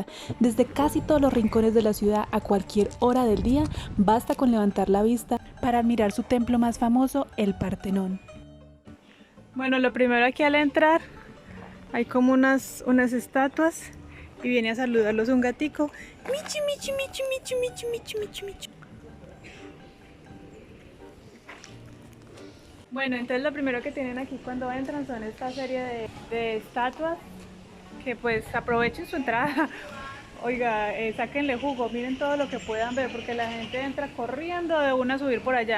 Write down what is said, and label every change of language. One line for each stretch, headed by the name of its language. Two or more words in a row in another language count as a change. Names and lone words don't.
Spanish: Desde casi todos los rincones de la ciudad a cualquier hora del día, basta con levantar la vista para admirar su templo más famoso, el Partenón. Bueno, lo primero aquí al entrar hay como unas estatuas y viene a saludarlos un gatico. Michi, michi, michi, michi, michi, michi, michi, michi. Bueno, entonces lo primero que tienen aquí cuando entran son esta serie de estatuas que pues aprovechen su entrada. Oiga, sáquenle jugo, miren todo lo que puedan ver porque la gente entra corriendo de una a subir por allá.